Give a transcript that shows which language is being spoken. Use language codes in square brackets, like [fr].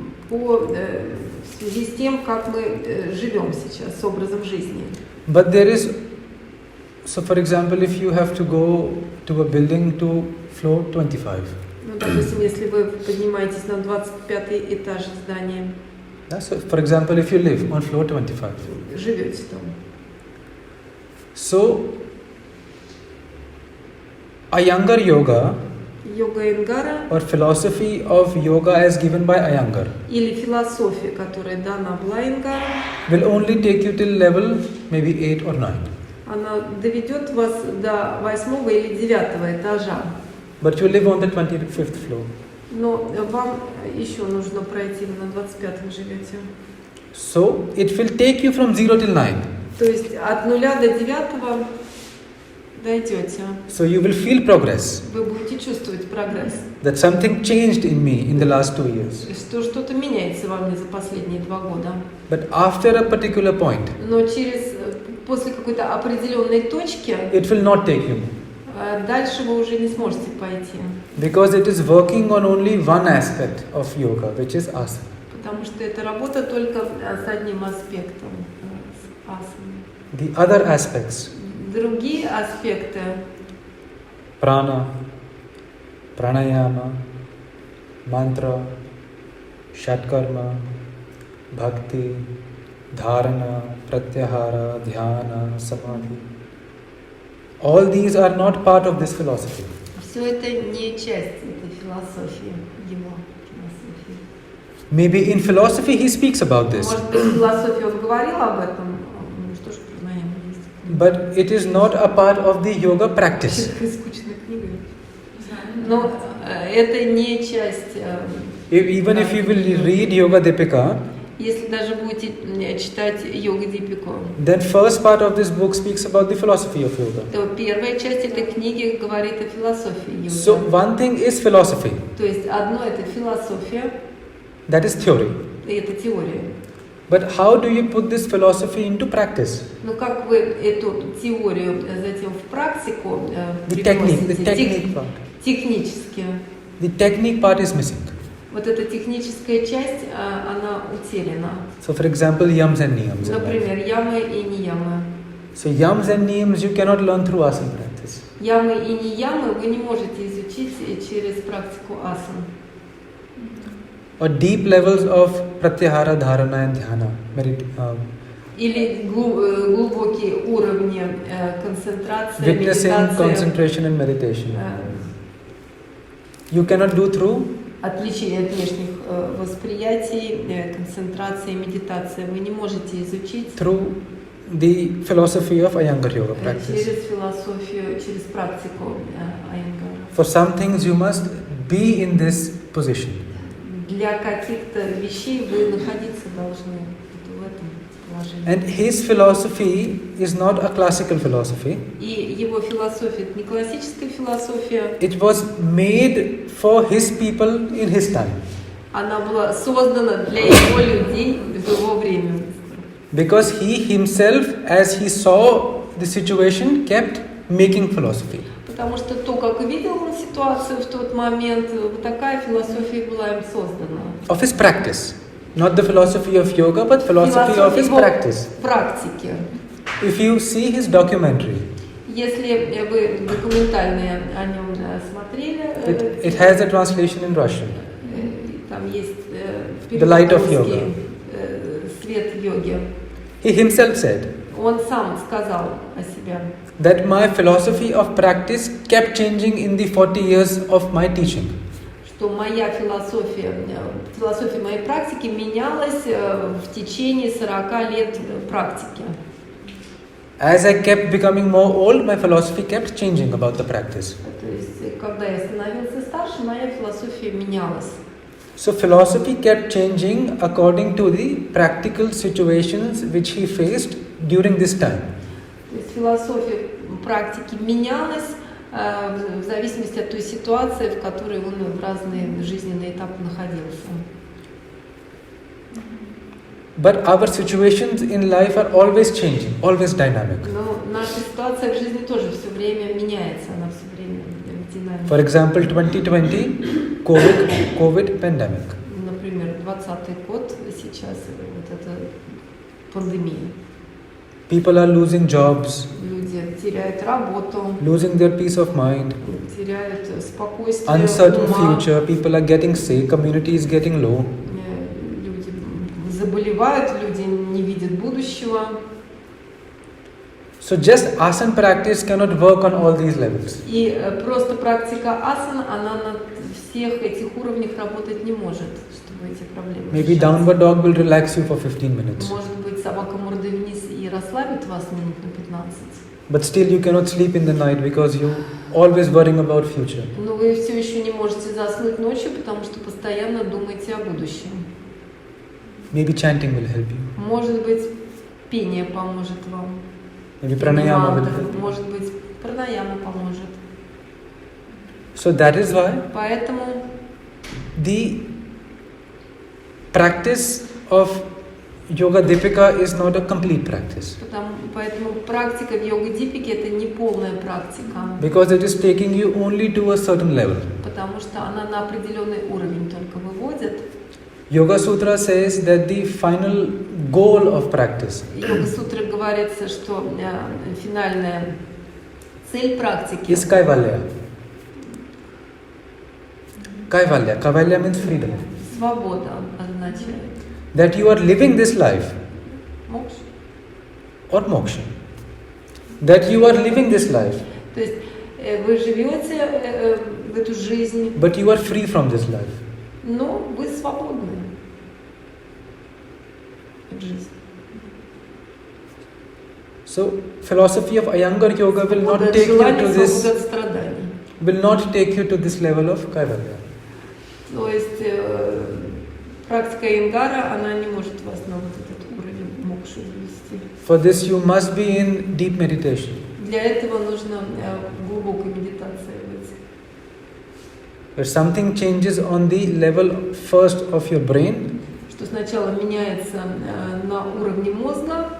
[ru] в связи с тем, как мы живем сейчас, с образом жизни. [en] But there is, so for example, if you have to go to a building to floor 25, [ru] Ну, допустим, если вы поднимаетесь на 25-й этаж здания, [en] so for example, if you live on floor 25, [ru] живете там. [en] so Iyengar yoga [ru] Йога Ингара [en] or philosophy of yoga as given by Iyengar [ru] или философия, которая дана была Ингара, [en] will only take you till level maybe 8 or 9. [ru] она доведет вас до 8 или 9 этажа. [en] But you live on the 25th floor. [ru] Но вам еще нужно пройти, вы на 25-м живете. [en] So it will take you from 0 till 9. [ru] То есть от 0 до 9 дойдете. [en] So you will feel progress, [ru] Вы будете чувствовать прогресс. [en] that something changed in me in the last 2 years. [ru] Что что-то меняется во мне за последние 2 года. [en] But after a particular point, [ru] Но после какой-то определенной точки [en] it will not take you, [ru] дальше вы уже не сможете пойти. [en] because it is working on only one aspect of yoga, which is asana. [ru] Потому что это работа только с одним аспектом, с асаной. [en] The other aspects, [ru] Другие аспекты, [en] prana, pranayama, mantra, shatkarma, bhakti, dharana, pratyahara, dhyana, samadhi, all these are not part of this philosophy. [ru] все это не часть этой философии, его философии. [en] Maybe in philosophy he speaks about this, [ru] Может быть, в философии он говорил об этом, что ж признаем есть. [en] but it is not a part of the yoga practice. [ru] Такая скучная книга. Но это не часть. [en] Even if you will read Yoga Dipika, [ru] Если даже будете читать Йога Дипику, [en] then first part of this book speaks about the philosophy of yoga. [ru] то первая часть этой книги говорит о философии йоги. [en] So one thing is philosophy, [ru] То есть одно это философия, [en] that is theory. [ru] и это теория. [en] But how do you put this philosophy into practice? [ru] Но как вы эту теорию затем в практику [en] The technique [ru] привносите [en] part. [ru] технически? [en] The technique part is missing. [ru] Вот эта техническая часть, она утеряна. [en] So for example, yams and niyams. in life. [ru] Например, ямы и неямы. [en] So yams and niyams you cannot learn through asana practice. [ru] Ямы и неямы вы не можете изучить через практику асан. [en] Or deep levels of pratyahara, dharana and dhyana. [ru] Или глубокие уровни концентрации, [en] Witnessing, [ru] медитации. [en] concentration and meditation. You cannot do through [ru] Отличие от внешних восприятий, концентрации, медитации вы не можете изучить [en] through the philosophy of Iyengar yoga practice. [ru] через философию, через практику Айенгара. [en] For some things you must be in this position. [ru] Для каких-то вещей вы находиться должны в этом положении. [en] And his philosophy is not a classical philosophy. [ru] И его философия – это не классическая философия, [en] It was made for his people in his time. [ru] она была создана для его людей в его время. [en] Because he himself, as he saw the situation, kept making philosophy. [ru] Потому что то, как видел он ситуацию в тот момент, вот такая философия была им создана. [en] Of his practice. Not the philosophy of yoga, but philosophy of his [ru] его [en] practice. [ru] практики. [en] If you see his documentary, [ru] Если вы документальные о нем смотрели, [en] it has a translation in Russian. [ru] там есть [en] The Light of [ru] перевод [en] Yoga. [ru] Свет йоги. [en] He himself said [ru] Он сам сказал о себе, [en] that my philosophy of practice kept changing in the 40 years of my teaching. [ru] что моя философия моей практики менялась в течение 40 лет практики. [en] As I kept becoming more old, my philosophy kept changing about the practice. [ru] То есть, когда я становился старше, моя философия менялась. [en] So philosophy kept changing according to the practical situations which he faced during this time. [ru] То есть философия практики менялась в зависимости от той ситуации, в которой он в разные жизненные этапы находился. [en] But our situations in life are always changing, always dynamic. [ru] Но наша ситуация в жизни тоже все время меняется, она все время динамична. [en] For example, 2020, COVID pandemic. [ru] Например, 2020 год сейчас, вот эта пандемия. [en] People are losing jobs, [ru] Люди теряют работу, [en] losing their peace of mind, [ru] теряют спокойствие [en] uncertain [ru] ума, [en] future, people are getting sick, community is getting low. [ru] люди заболевают, люди не видят будущего. [en] So just asana practice cannot work on all these levels. [ru] И просто практика асан, она на всех этих уровнях работать не может, чтобы эти проблемы [en] Maybe [ru] решать. [en] downward dog will relax you for 15 minutes. [ru] Может быть, собака мордой вниз и расслабит вас минут на 15. [en] But still you cannot sleep in the night because you always worrying about future. [ru] Но вы все еще не можете заснуть ночью, потому что постоянно думаете о будущем. [en] Maybe chanting will help you. [ru] Может быть, пение поможет вам. [en] Maybe pranayama will [ru] Мантра, [en] help you. [ru] может быть, пранаяма поможет. [en] So that is why [ru] Поэтому [en] the practice of Yoga Dipika is not a complete practice. [ru] Поэтому практика в йога-дипике это не полная практика, [en] Because it is taking you only to a certain level. [ru] потому что она на определенный уровень только выводит. [en] Yoga Sutra says that the final goal of practice [ru] Йога-сутра говорится, что финальная цель практики [en] is Kaivalya. Kaivalya. Kaivalya means freedom. [ru] свобода означает. [en] That you are living this life [ru] Мокша. [en] or moksha. That you are living this life, [ru] То есть вы живете в эту жизнь, [en] but you are free from this life. [ru] но вы свободны от жизни. [en] So, philosophy of Iyengar Yoga will [ru] Свобода [en] not [ru] от [en] take you [ru] желаний, [en] to [ru] свобода [en] this. [ru] от страданий. [en] Will not take you to this level of Kaivalya. [ru] То есть практика Иенгара, она не может вас на вот этот уровень мокши ввести. [en] For this, you must be in deep meditation. [ru] Для этого нужно глубокой медитации быть. [en] Where something changes on the level first of your brain, [ru] Что сначала меняется на уровне мозга,